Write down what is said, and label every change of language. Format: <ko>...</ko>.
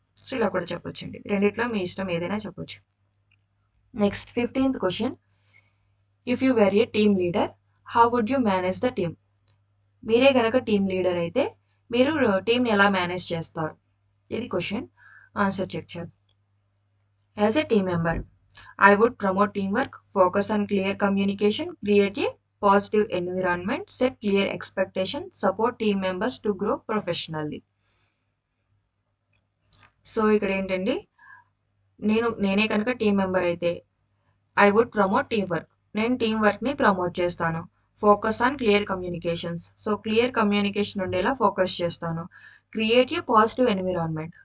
<te>So, ఇలా కూడా చెప్పొచ్చండి. రెండిట్లో మీ ఇష్టం ఏదైనా చెప్పొచ్చు. Next 15థ్ question.</te> <en>If you were a team leader, how would you manage the team?</en> <te>మీరే గనక టీమ్ లీడర్ అయితే మీరు టీమ్‌ని ఎలా మేనేజ్ చేస్తారు? ఇది క్వెషన్. ఆన్సర్ చెక్ చేద్దాం.</te> <en>As a team member, I would promote teamwork, focus on clear communication, create a positive environment, set clear expectations, support team members to grow professionally.</en> <te>So, ఇక్కడ ఏంటండి, నేనే కనుక టీమ్ మెంబర్ అయితే</te> <en>I would promote teamwork.</en> <te>నేను team వర్క్‌ని promote చేస్తాను.</te> <en>Focus on clear communications.</en> <te>So, clear communication ఉండేలా focus చేస్తాను.</te> <en>Create a positive environment.</en>